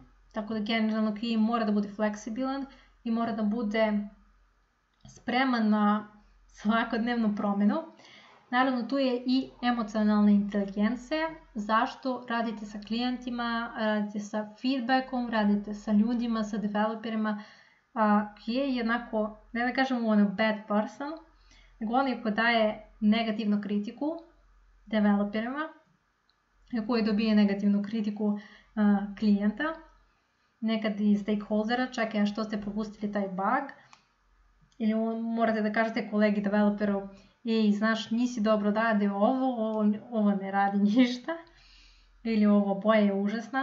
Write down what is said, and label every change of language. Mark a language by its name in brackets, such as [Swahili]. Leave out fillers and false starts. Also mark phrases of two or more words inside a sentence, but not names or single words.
[Serbian] Tako da generalno QA mora da bude fleksibilan i mora da bude spreman na svakodnevnu promenu. Naravno, tu je i emocionalna inteligencija. Zašto? Radite sa klijentima, radite sa feedbackom, radite sa ljudima, sa developerima. QA je jednako, ne da kažemo on [English] a bad person, [Serbian] nego on ko daje negativnu kritiku developerima, koji dobije negativnu kritiku klijenta, nekad i stakeholdera, čekaj, što ste propustili taj bug, ili morate da kažete kolegi developeru, znaš, nisi dobro radio ovo ne radi ništa, ili ovo boja je užasna.